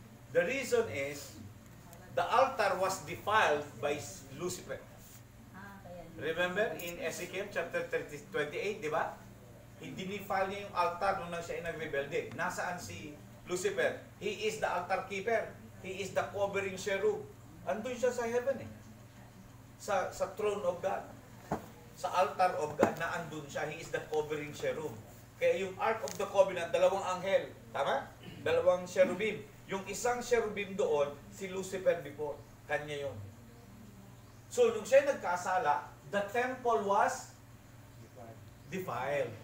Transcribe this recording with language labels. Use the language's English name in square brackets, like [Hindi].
[English] The reason is, the altar was defiled by Lucifer. Remember in Ezekiel chapter 28, di ba? [Filipino] Dinifile niya yung altar nung siya ay nagrebelde. Nasaan si Lucifer? [English] He is the altar keeper. He is the covering cherub. [Filipino] Andun siya sa heaven Sa [English] throne of God. [Filipino] Sa altar of God na andun siya. [English] He is the covering cherub. [Filipino] Kaya yung Ark of the Covenant, dalawang anghel. Tama? Dalawang cherubim. Yung isang cherubim doon, si Lucifer before. Kanya yun. So, nung siya nagkasala, the temple was defiled.